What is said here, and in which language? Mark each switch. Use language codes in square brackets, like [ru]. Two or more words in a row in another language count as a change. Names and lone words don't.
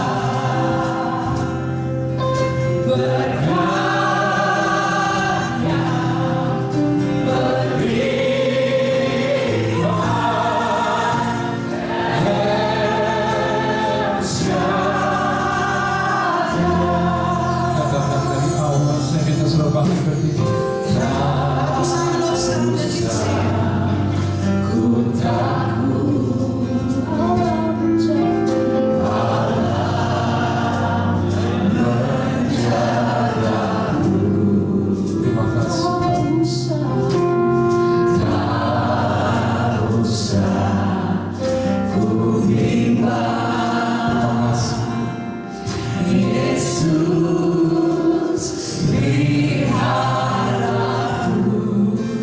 [id] Berkatnya berlimpah, El Shaddai. Katakan dari awal, saya minta saudara bangkit berdiri. [nl] Laten we samen opstaan en dit zingen. [id] Ku takut Terima kasih. tak usah ku bimbang, Yesus peliharaku.